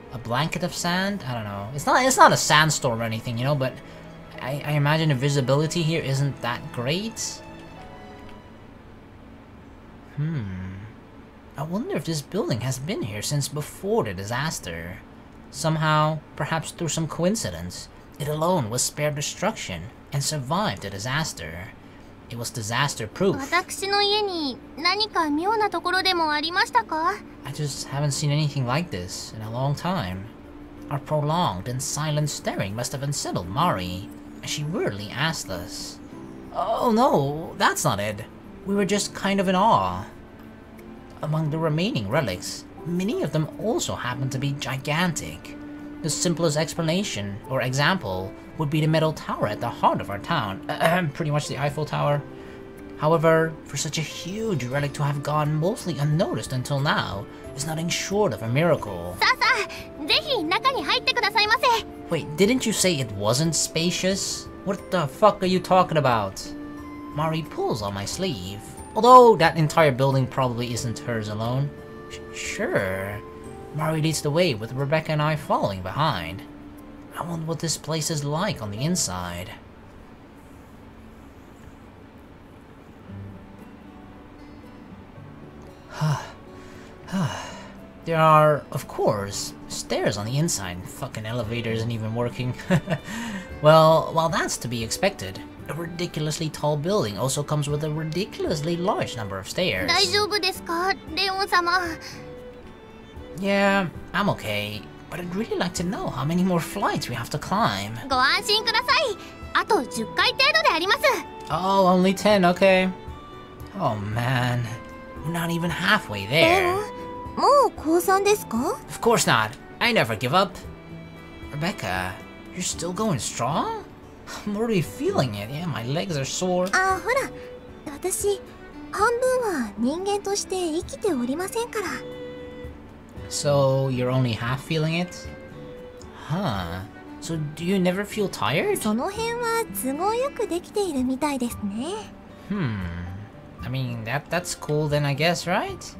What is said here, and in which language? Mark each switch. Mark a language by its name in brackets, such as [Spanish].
[English] A blanket of sand? I don't know. It's not a sandstorm or anything, you know, but I imagine the visibility here isn't that great. I wonder if this building has been here since before the disaster. Somehow, perhaps through some coincidence, it alone was spared destruction and survived the disaster. It was disaster-proof. [Japanese] 私の家に何か妙なところでもありましたか? [English] I just haven't seen anything like this in a long time. Our prolonged and silent staring must have unsettled Mari, as she weirdly asked us. Oh no, that's not it. We were just kind of in awe. Among the remaining relics, many of them also happen to be gigantic. The simplest explanation, or example, would be the metal tower at the heart of our town. Pretty much the Eiffel Tower. However, for such a huge relic to have gone mostly unnoticed until now is nothing short of a miracle. [Japanese] さあさあ、ぜひ中に入ってくださいませ。 [English] Wait, didn't you say it wasn't spacious? What the fuck are you talking about? Mari pulls on my sleeve. Although that entire building probably isn't hers alone. Sure. Mari leads the way with Rebecca and I following behind. I wonder what this place is like on the inside. There are, of course, stairs on the inside. Fucking elevator isn't even working. Well, while that's to be expected, a ridiculously tall building also comes with a ridiculously large number of stairs. [Japanese] 大丈夫ですか、レオン様? [English] Yeah, I'm okay, but I'd really like to know how many more flights we have to climb. [Japanese] ご安心ください。あと10回程度であります。 [English] Oh, only 10, okay. Oh man, we're not even halfway [Japanese] レ [English] there. [Japanese] オン、もう高三ですか? [English] Of course not. I never give up. Rebecca, you're still going strong? I'm already feeling it. Yeah, my legs are sore. [Japanese] あ、ほら、私、半分は人間として生きておりませんから。 [English] So, you're only half feeling it? Huh. So, do you never feel tired? [Japanese] その辺は都合よくできているみたいですね。 [English] I mean, that's cool then, I guess, right?